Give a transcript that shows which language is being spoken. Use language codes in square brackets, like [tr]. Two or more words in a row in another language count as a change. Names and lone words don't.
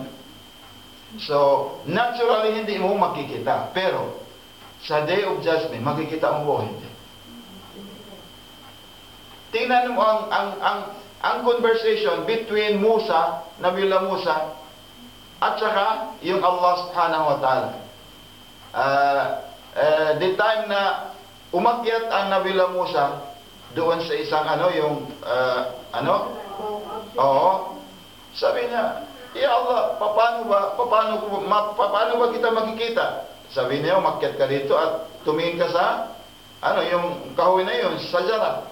[tl] So, naturally, hindi mo makikita. Pero, sa [en] Day of Judgment, [tl] makikita mo po, hindi. Tingnan mo ang [en] conversation between [tl] Musa, Nabiullah Musa, at saka yung Allah [ar] سبحانه وتعالى. [en] The time [tl] na umakyat ang Nabiullah Musa doon sa isang sabi niya, [ar] يا الله, [tl] paano ba kita makikita? Sabi niya, umakyat ka dito at tumingin ka sa, yung kahoy na yun, sajara.